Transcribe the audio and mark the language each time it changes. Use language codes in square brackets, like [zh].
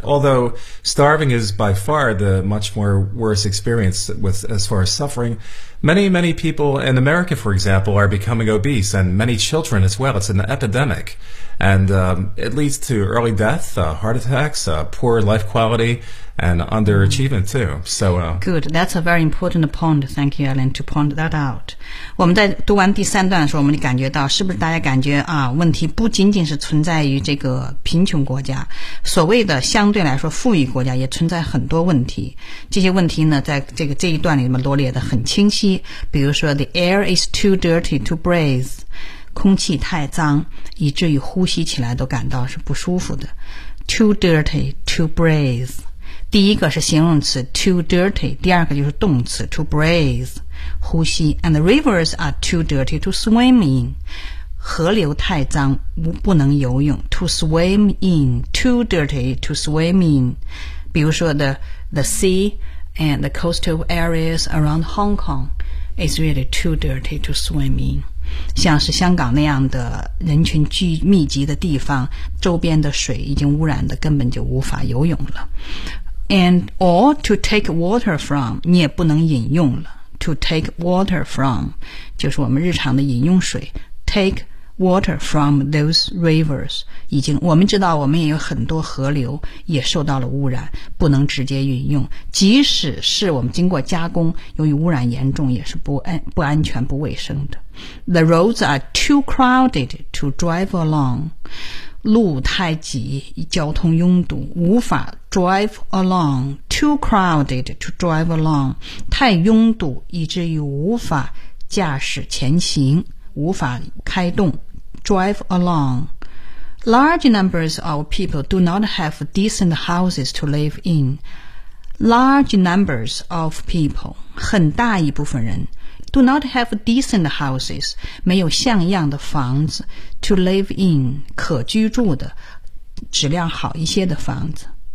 [en] Although starving is by far the much more worse experience with as far as suffering, many, many people in America, for example, are becoming obese and many children as well. It's an epidemic and it leads to early death, heart attacks, poor life qualityAnd underachievement too. So, good. That's a very important point. Thank you, Alan, to point that out. [zh] 我们在读完第三段的时候，我们就感觉到，是不是大家感觉啊，问题不仅仅是存在于这个贫穷国家，所谓的相对来说富裕国家也存在很多问题。这些问题呢，在这一段里面罗列的很清晰。比如说 ， [en] the air is too dirty to breathe， [zh] 空气太脏，以至于呼吸起来都感到是不舒服的。 [en] Too dirty to breathe。 [zh] 第一个是形容词 [en] too dirty， [zh] 第二个就是动词 [en] to breathe。 [zh] 呼吸 [en] And the rivers are too dirty to swim in. [zh] 河流太脏不能游泳 [en] To swim in, too dirty to swim in. [zh] 比如说 [en] the sea and the coastal areas around Hong Kong is really too dirty to swim in. [zh] 像是香港那样的人群聚密集的地方，周边的水已经污染的根本就无法游泳了。 [en] And or to take water from, [zh] 你也不能饮用了。 [en] To take water from, [zh] 就是我们日常的饮用水。 [en] Take water from those rivers, [zh] 已经，我们知道我们也有很多河流也受到了污染，不能直接饮用。即使是我们经过加工，由于污染严重，也是不安全、不卫生的。 [en] The roads are too crowded to drive along. [zh] 路太挤，交通拥堵，无法 [en] drive along. Too crowded to drive along. [zh] 太拥堵，以至于无法驾驶前行，无法开动。 [en] Drive along. Large numbers of people do not have decent houses to live in. Large numbers of people. [zh] 很大一部分人。 [en] Do not have decent houses, [zh] 没有像样的房子 [en] to live in, [zh] 可居住的质量好一些的房子。